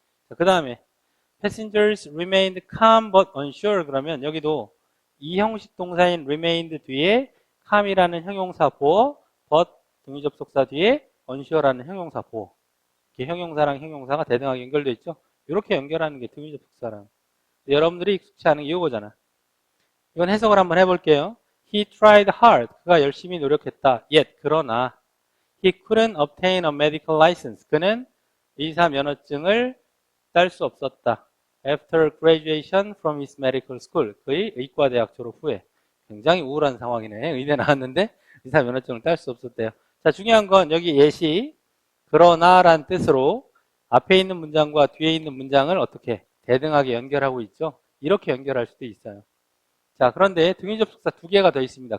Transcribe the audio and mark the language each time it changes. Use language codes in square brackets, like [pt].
[ko] 자, 그 다음에 [en] passengers remained calm but unsure [ko] 그러면 여기도 이 형식 동사인 remained 뒤에 calm이라는 형용사 보어, but 등위 접속사 뒤에 unsure라는 형용사 보어. 이렇게 형용사랑 형용사가 대등하게 연결되어 있죠. 이렇게 연결하는 게 등위 접속사랑. 여러분들이 익숙치 않은 이거잖아. 이건 해석을 한번 해볼게요. [en] He tried hard. [ko] 그가 열심히 노력했다. [en] Yet [ko] 그러나 [en] he couldn't obtain a medical license. [ko] 그는 의사 면허증을 딸 수 없었다. [en] After graduation from his medical school. [ko] 그의 의과대학 졸업 후에. 굉장히 우울한 상황이네. 의대 나왔는데 의사 면허증을 딸 수 없었대요. 자, 중요한 건 여기 예시 그러나라는 뜻으로 앞에 있는 문장과 뒤에 있는 문장을 어떻게 대등하게 연결하고 있죠. 이렇게 연결할 수도 있어요. 자, 그런데 등위 접속사 두 개가 더 있습니다.